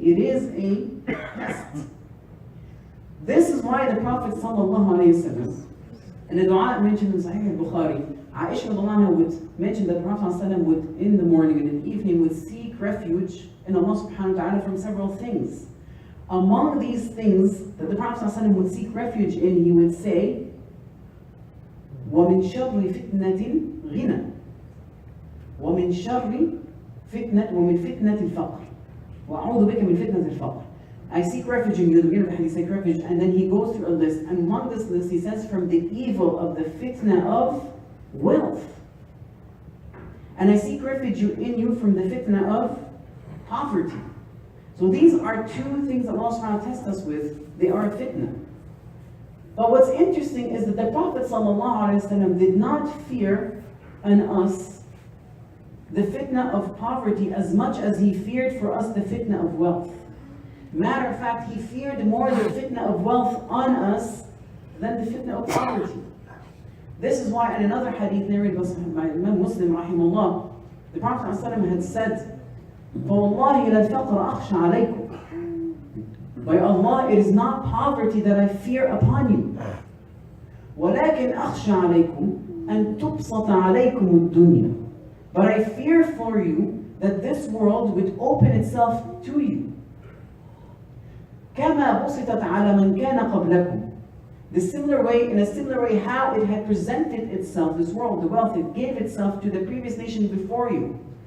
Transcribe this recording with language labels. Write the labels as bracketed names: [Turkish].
[English] It is a test. This is why the Prophet ﷺ, in the dua mentioned in Sahih al-Bukhari, Aisha would mention that the Prophet ﷺ would, in the morning and in the evening, would seek refuge in Allah subhanahu wa ta'ala from several things. Among these things that the Prophet ﷺ would seek refuge in, he would say, [Arabic] وَمِن شَرِّ فِتْنَةٍ غِنَى وَمِن شَرِّ فِتْنَةٍ وَمِن فِتْنَةِ الْفَقْرِ وَأَعُوذُ بِكَ مِن فِتْنَةِ الْفَقْرِ. [English] I seek refuge in you, the beginning of the hadith, seek refuge, and then he goes through a list, and among this list he says from the evil of the fitna of wealth. And I seek refuge in you from the fitna of poverty. So these are two things that Allah subhanahu wa ta'ala tests us with. They are a fitna. But what's interesting is that the Prophet ﷺ did not fear in us the fitna of poverty as much as he feared for us the fitna of wealth. Matter of fact, he feared more the fitna of wealth on us than the fitna of poverty. This is why in another hadith narrated by Imam Muslim rahimahullah, the Prophet ﷺ had said, [Arabic] فَوَاللَّهِ لَلْفَقْرَ أَخْشَى عَلَيْكُمْ. [English] By Allah, it is not poverty that I fear upon you. [Arabic] وَلَكِنْ أَخْشَى عَلَيْكُمْ أَن تُبْسَطَ عَلَيْكُمُ الدُّنْيَا. [English] But I fear for you that this world would open itself to you. [Arabic] كَمَا بُسِطَتْ عَلَى مَنْ كَانَ قَبْلَكُمْ. [English] In a similar way, how it had presented itself, this world, the wealth, it gave itself to the previous nations before you.